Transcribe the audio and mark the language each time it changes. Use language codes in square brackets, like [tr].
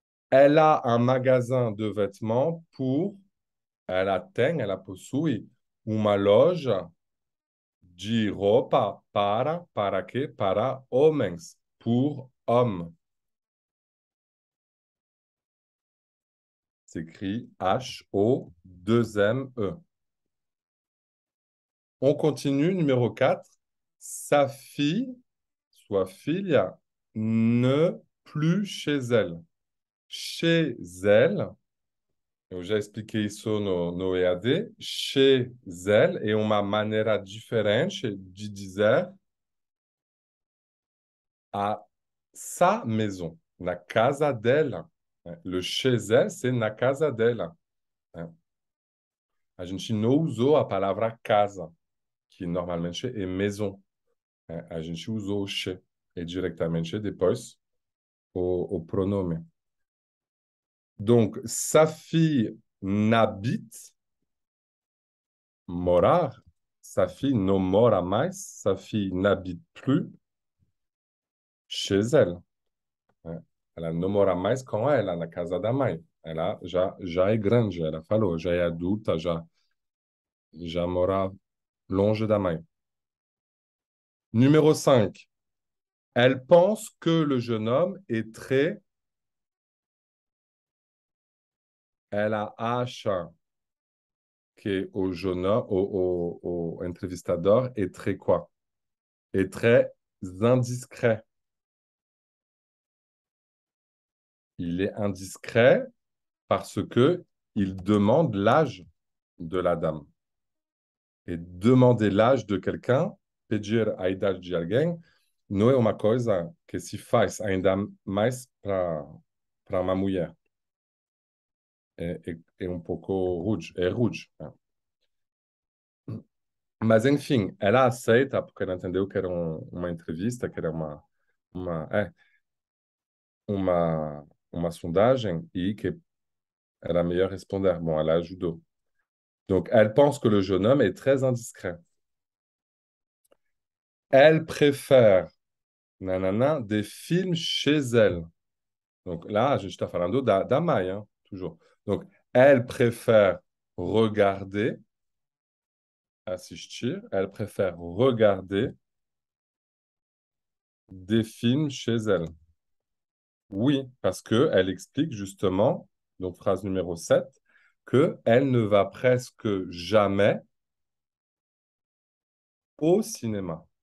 [fr] Elle a un magasin de vêtements pour, [pt] ela possui uma loja de roupa para quê? Para homens, [fr] pour hommes. S'écrit H-O-2-M-E. On continue, numéro 4. Sa fille, [pt] sua filha, [fr] ne plus chez elle. [pt] Chez elle, eu já expliquei isso no EAD, chez elle é uma maneira diferente de dizer [fr] à sa maison, [pt] na casa dela. [fr] Le chez elle, c'est [pt] na casa dela. A gente não usou a palavra casa, que normalmente é maison. A gente usou o chez, e diretamente depois o pronome. [fr] Donc, sa fille n'habite, [pt] morar, [fr] sa fille [pt] não mora mais, [fr] sa fille n'habite plus chez elle. [pt] Ela não mora mais com ela, na casa da mãe. Ela já é grande, ela falou, já é adulta, já mora longe da mãe. [fr] Numéro 5. Elle pense que le jeune homme est très... [pt] Ela acha que o [fr] jeune homme, [pt] o entrevistador [fr] est très quoi? Est très indiscret. Il est indiscret parce que il demande l'âge de la dame. Et demander l'âge de quelqu'un, [pt] pedir a idade de alguém, não é uma coisa que se faz ainda mais para uma mulher. É um pouco rude, é rude. Mas, enfim, ela aceita, porque ela entendeu que era uma entrevista, que era uma sondagem, e que era melhor responder. Bon, ela ajudou. [fr] Donc, elle pense que le jeune homme est très indiscret. Elle préfère, nanana, des films chez elle. [pt] Donc là, a gente está falando da mãe, hein, [fr] toujours. Donc, elle préfère regarder, [pt] assistir, [fr] elle préfère regarder des films chez elle. Oui, parce qu'elle explique justement, donc phrase numéro 7, qu'elle ne va presque jamais au cinéma.